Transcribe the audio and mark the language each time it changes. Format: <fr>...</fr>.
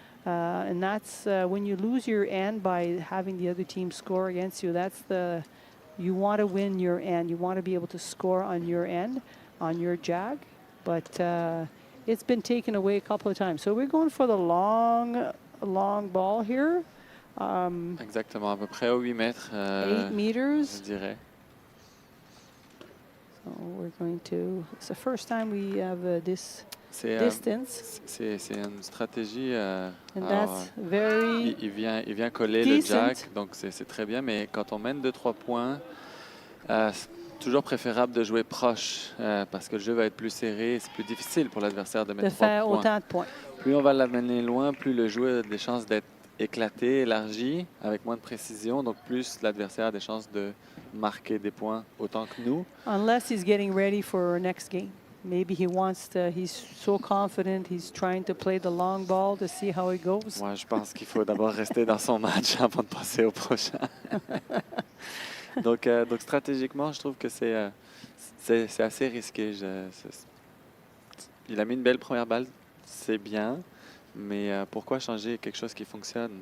<en>And that's when you lose your end by having the other team score against you. You want to win your end. You want to be able to score on your end, on your jag. But it's been taken away a couple of times. So we're going for the long ball here.</en> <fr>Exactement, à peu près à 8 mètres.</fr> <en>8 meters.</en> <fr>Je dirais.</fr> <en>So we're going to. It's the first time we have this. Distance.</en> <fr>C'est une stratégie.</fr> <en>And that's very</en> <fr>il vient coller</fr> <en>decent.</en> <fr>le jack, donc c'est très bien. Mais quand on mène 2-3 points, c'est toujours préférable de jouer proche parce que le jeu va être plus serré. C'est plus difficile pour l'adversaire de mettre 3 points. Autant de points. Plus on va l'amener loin, plus le jeu a des chances d'être éclaté, élargi, avec moins de précision. Donc plus l'adversaire a des chances de marquer des points autant que nous.</fr> <en>Unless he's getting ready for next game. Maybe he's so confident, he's trying to play the long ball to see how it goes.</en> <fr>Moi, je pense qu'il faut d'abord rester dans son match avant de passer au prochain. donc, stratégiquement, je trouve que c'est assez risqué. Il a mis une belle première balle, c'est bien, mais pourquoi changer quelque chose qui fonctionne?</fr>